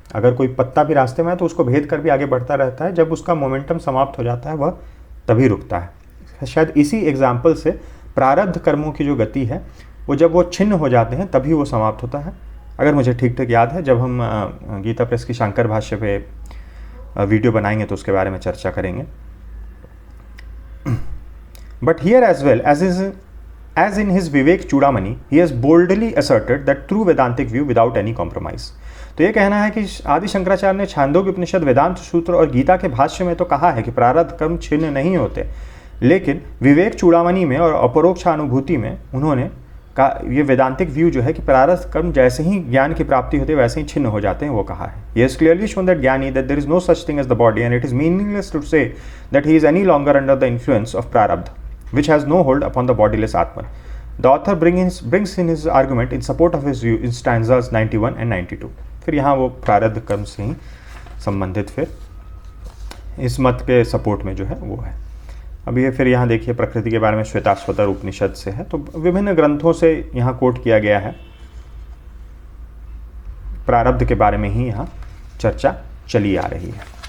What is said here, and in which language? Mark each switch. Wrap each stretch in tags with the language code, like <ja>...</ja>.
<hi>अगर कोई पत्ता भी रास्ते में है तो उसको भेद कर भी आगे बढ़ता रहता है, जब उसका मोमेंटम समाप्त हो जाता है वह तभी रुकता है। शायद इसी एग्जाम्पल से प्रारब्ध कर्मों की जो गति है वो जब वो छिन्न हो जाते हैं तभी वो समाप्त होता है, अगर मुझे ठीक ठीक याद है। जब हम गीता प्रेस की शंकर भाष्य पे वीडियो बनाएंगे तो उसके बारे में चर्चा करेंगे।</hi> <en>But here as well as in his Vivek Chudamani, he has boldly asserted that true Vedantic view without any compromise।</en> <hi>तो ये कहना है कि आदि शंकराचार्य ने छांदोग्य उपनिषद, वेदांत सूत्र और गीता के भाष्य में तो कहा है कि प्रारब्ध कर्म छिन्न नहीं होते, लेकिन विवेक चूड़ामणि में और अपरोक्ष अनुभूति में उन्होंने कहा, ये वेदांतिक व्यू जो है कि प्रारब्ध कर्म जैसे ही ज्ञान की प्राप्ति होती है वैसे ही छिन्न हो जाते हैं, वो कहा है।</hi> <en>He has clearly shown that jnani that there is no such thing as the body and it is meaningless to say that he is any longer under the influence of prarabdha, which has no hold upon the bodiless Atman। The author brings in his argument in support of his view in stanzas 91 and 92।</en> <hi>फिर यहाँ वो प्रारब्ध कर्म से ही संबंधित फिर इस मत के सपोर्ट में जो है वो है। अब ये फिर यहाँ देखिए प्रकृति के बारे में श्वेताश्वतर उपनिषद से है, तो विभिन्न ग्रंथों से यहाँ कोट किया गया है। प्रारब्ध के बारे में ही यहाँ चर्चा चली आ रही है।</hi>